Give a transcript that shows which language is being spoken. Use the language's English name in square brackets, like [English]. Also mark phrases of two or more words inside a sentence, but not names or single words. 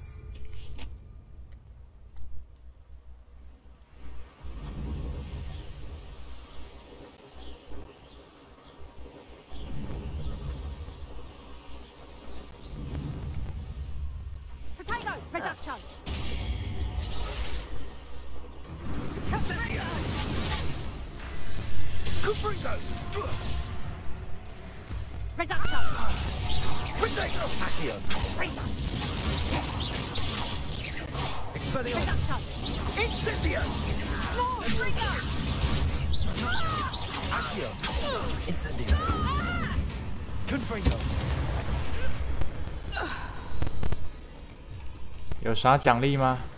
[English] Potato production. Reduction. Accio. Expelliarmus. Reduction. Incendio. More trigger. Accio. Incendio. Confringo. [Chinese] 有啥奖励吗？